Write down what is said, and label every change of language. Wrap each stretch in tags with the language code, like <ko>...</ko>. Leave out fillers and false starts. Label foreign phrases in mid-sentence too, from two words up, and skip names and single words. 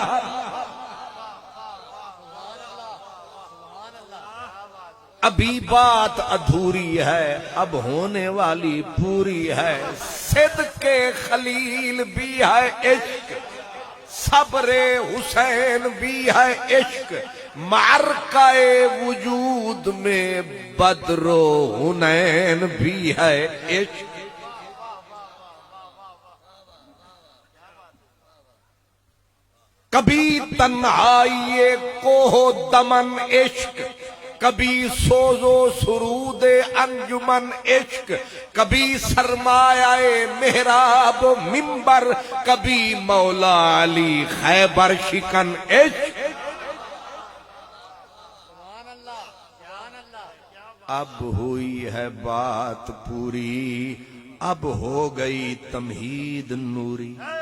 <ur>ابھی بات ادھوری ہے اب ہونے والی پوری ہے، صدق خلیل بھی ہے عشق، صبر حسین بھی ہے عشق، معرکہ وجود میں بدر و حنین بھی ہے عشق۔ کبھی تنہائی کوہ دمن عشق، کبھی سوز و سرود انجمن عشق، کبھی سرمایہ محراب منبر، کبھی مولا علی خیبر شکن عشق۔ اب ہوئی ہے بات پوری، اب ہو گئی تمہید نوری۔</ur>